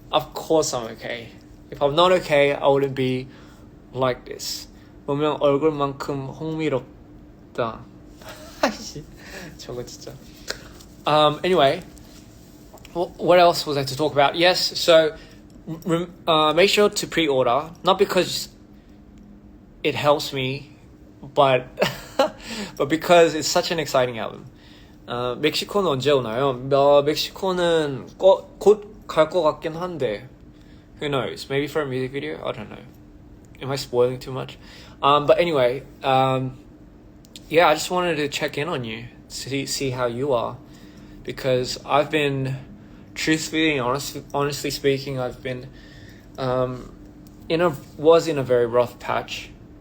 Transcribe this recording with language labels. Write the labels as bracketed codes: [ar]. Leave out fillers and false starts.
[en] Of course I'm okay. If I'm not okay, I wouldn't be like this. [ko] 보면 얼굴만큼 흥미롭다. 저거 진짜. [en] Anyway, what else was I to talk about? Yes, so make sure to pre-order, not because it helps me, but because it's such an exciting album. [ko] 멕시코는 언제 오나요? 멕시코는 곧 갈 것 같긴 한데, [en] who knows? Maybe for a music video? I don't know. Am I spoiling too much? But anyway, I just wanted to check in on you, see how you are, because I've been, truthfully and honestly speaking, I've been was in a very rough patch.